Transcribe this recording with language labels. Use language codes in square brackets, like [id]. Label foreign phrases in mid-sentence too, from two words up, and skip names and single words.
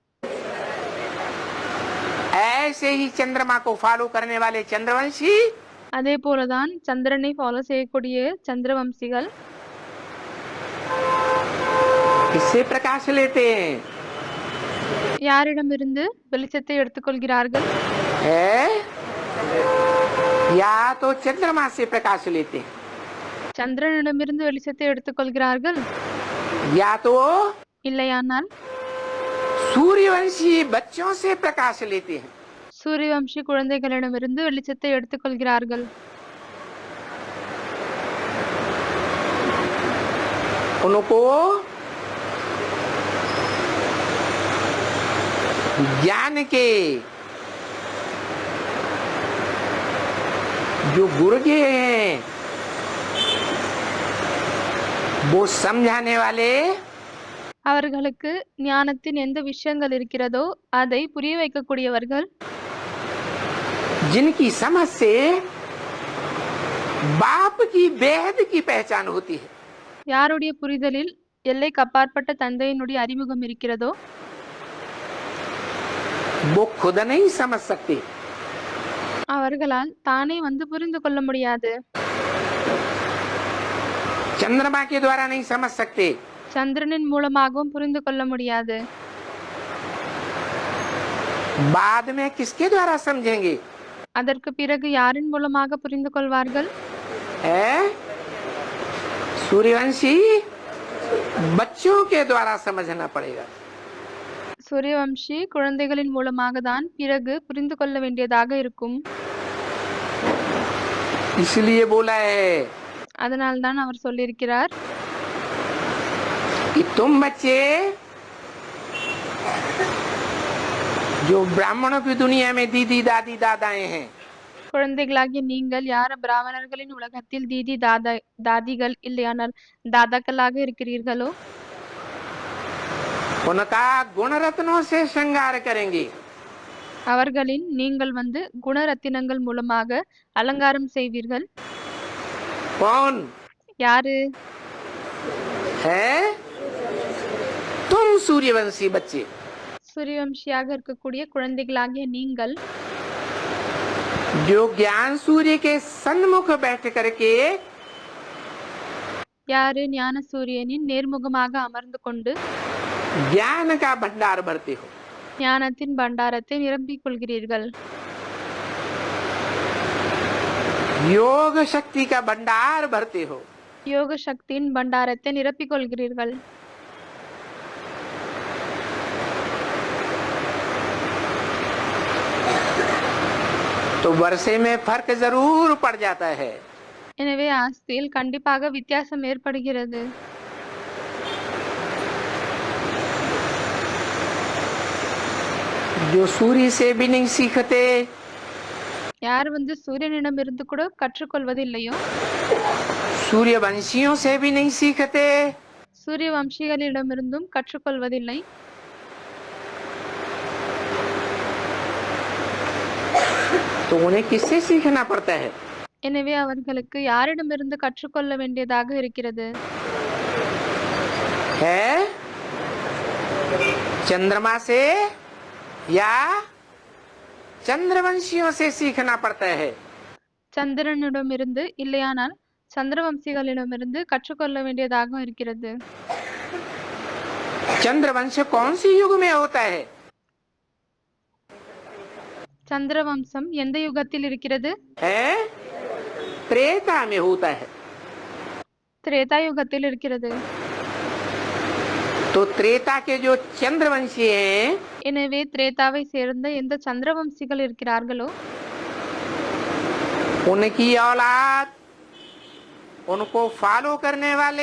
[hi] ऐसे ही चंद्रमा को फॉलो करने वाले चंद्रवंशी [ta] அதே போலதான் சந்திரனை ஃபாலோ செய்யக்கூடிய சந்திரவம்சிகள் [hi] किससे प्रकाश लेते हैं? [ta] யாரிடமிருந்து வெளிச்சத்தை எடுத்துக்கொள்கிறார்கள்? [hi] है या तो चंद्रमा से प्रकाश लेते हैं [ta] சந்திரனிடமிருந்து வெளிச்சத்தை எடுத்துக்கொள்கிறார்கள், [hi] या तो [ta] இல்லையானால் [hi] सूर्यवंशी बच्चों से प्रकाश लेते हैं। [ta] சூரியவம்சி குழந்தைகளிடமிருந்து வெளிச்சத்தை எடுத்துக்கொள்கிறார்கள். [hi] उनको ज्ञान के जो गुरुजी हैं वो समझाने वाले [ta] அவர்களுக்கு ஞானத்தின் எந்த விஷயங்கள் இருக்கிறதோ அதை புரிய வைக்கக்கூடியவர்கள், [hi] जिनकी समझ से बाप की बेहद की पहचान होती है। [ta] யாருடைய புரிதலில் எல்லைக்கு அப்பாற்பட்ட தந்தையினுடைய அறிமுகம் இருக்கிறதோ [hi] वो खुद नहीं समझ सकते। [ta] அவர்களால் தானே வந்து புரிந்து கொள்ள முடியாது. [hi] चंद्रमा के द्वारा नहीं समझ सकते। [ta] சந்திரனின் மூலமாகவும் புரிந்து கொள்ள முடியாது. [hi] बाद में किसके द्वारा समझेंगे? [ta] அதற்கு பிறகு யாரின் மூலமாக புரிந்து கொள்வார்கள்? [hi] है सूर्यवंशी बच्चों के द्वारा समझना पड़ेगा। [ta] சூரியவம்சி குழந்தைகளின் மூலமாக தான் பிறகு புரிந்து கொள்ள வேண்டியதாக இருக்கும். [hi] इसलिए बोला है [ta] அதனால்தான் அவர் சொல்லியிருக்கிறார், [hi] कि तुम बच्चे जो ब्राह्मणों की दुनिया में दीदी दादी दादाएं हैं, [ta] குழந்தைகளாகிய நீங்கள் யார் பிராமணர்களின் உலகத்தில் தீதி தாதிகள் இல்லையானால் தாதாக்களாக இருக்கிறீர்களோ [hi] उनका गुण रत्नों से श्रृंगार करेंगे। [ta] அவர்களின் நீங்கள் வந்து குணரத்தினங்கள் மூலமாக அலங்காரம் செய்வீர்கள். [hi] कौन [ta] யாரு? [hi] है? तुम सूर्यवंशी बच्चे। [ta] சூரியவம்சியாக இருக்கக்கூடிய குழந்தைகளாகிய நீங்கள் [hi] जो ज्ञान सूर्य के सन्मुख बैठ करके [ta] யாரு? ஞான சூரியனின் நேர்முகமாக அமர்ந்து கொண்டு [hi] ज्ञान का भंडार भरते हो। [ta] ஞானத்தின் பண்டாரத்தை நிரம்பிக் கொள்கிறீர்கள். [hi] योग शक्ति का भंडार भरते हो। [ta] யோக சக்தியின் பண்டாரத்தை நிரப்பிக் கொள்கிறீர்கள். [hi] तो वर्षे में फर्क जरूर पड़ जाता है। [ta] எனவே ஆஸ்தியில் கண்டிப்பாக வித்தியாசம் ஏற்படுகிறது. [hi] जो सूर्य से भी नहीं सीखते, [ta] யார் வந்து சூரியனிடமிருந்து கூட கற்றுக்கொள்வதில்லையோ, [hi] सूर्यवंशियों से भी नहीं सीखते, [ta] சூரிய வம்சிகளிடமிருந்தும் கற்றுக்கொள்வதில்லை. [hi] तो उन्हें किससे सीखना पड़ता है? [ta] எனவே அவர்களுக்கு யாரிடமிருந்து கற்றுக்கொள்ள வேண்டியதாக இருக்கிறது? [hi] है चंद्रमा से या चंद्रवंशियों से सीखना पड़ता है। [ta] சந்திரனிடமிருந்து இல்லையானால் சந்திரவம்சிகளிடமிருந்து கற்றுக்கொள்ள வேண்டியதாக இருக்கிறது. [hi] चंद्रवंश कौन सी युग में होता है? [ta] சந்திரவம்சம் எந்த யுகத்தில் இருக்கிறது? [hi] है त्रेता में होता है। [ta] திரேதா யுகத்தில் இருக்கிறது. [hi] तो त्रेता के जो चंद्रवंशी हैं, [ta] எனவே திரேதாவை சேர்ந்த எந்த சந்திரவம்சிகள் இருக்கிறார்களோ [hi] उनकी औलाद, उनको फॉलो करने वाले,